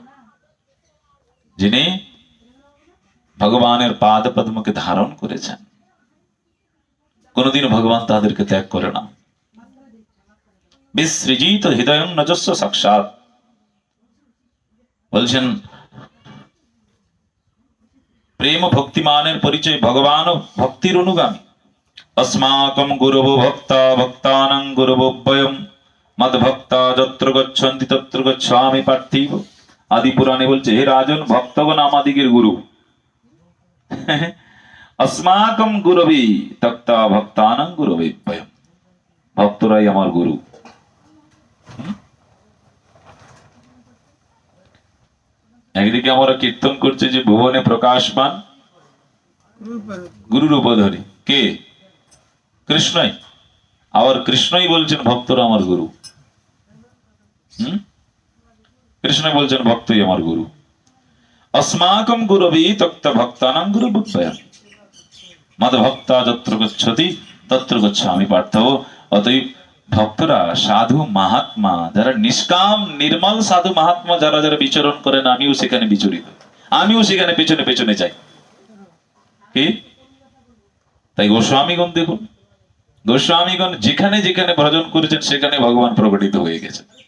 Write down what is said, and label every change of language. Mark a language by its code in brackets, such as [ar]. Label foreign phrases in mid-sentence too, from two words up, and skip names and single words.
[bn] যিনি ভগবানের পাদ পদ্মকে ধারণ করেছেন কোনদিন ভগবান তাদেরকে ত্যাগ করে না। বিসৃজিত হৃদয় নজস্ব সাক্ষাৎ বলছেন প্রেম ভক্তিমানের পরিচয় ভগবান ভক্তির অনুগামী। [sa] अस्माकं गुरवो भक्ता भक्तानां गुरवो वयं मद भक्ता যত্র গচ্ছন্তি তত্র গচ্ছামি পার্থিব। [bn] আদি পুরাণে বলছে হে রাজন ভক্তগণ আমাদিগের গুরু। [sa] अस्माकं गुरवे तक्ता भक्तानां गुरवे वयं, [bn] ভক্তরাই আমার গুরু। একদিকে আমরা কীর্তন করছি যে ভুবনে প্রকাশমান গুরু রূপ ধরে কে, কৃষ্ণই। আবার কৃষ্ণই বলছেন ভক্তরা আমার গুরু। কৃষ্ণ বলছেন ভক্তই আমার গুরু। [sa] अस्माकं गुरवे तक्ता भक्तानां गुरुवयं मद भक्ता যত্র গচ্ছতি তত্র গচ্ছামি পার্থব। [bn] অতএব ভক্তরা সাধু মহাত্মা যারা নিষ্কাম নির্মল সাধু মহাত্মা যারা যারা বিচরণ করেন, আমিও সেখানে বিচরিত, আমিও সেখানে পেছনে পেছনে যাই। কি তাই গোস্বামীগণ দেখুন, গোস্বামীগণ যেখানে যেখানে ভজন করেছেন সেখানে ভগবান প্রকটিত হয়ে গেছে।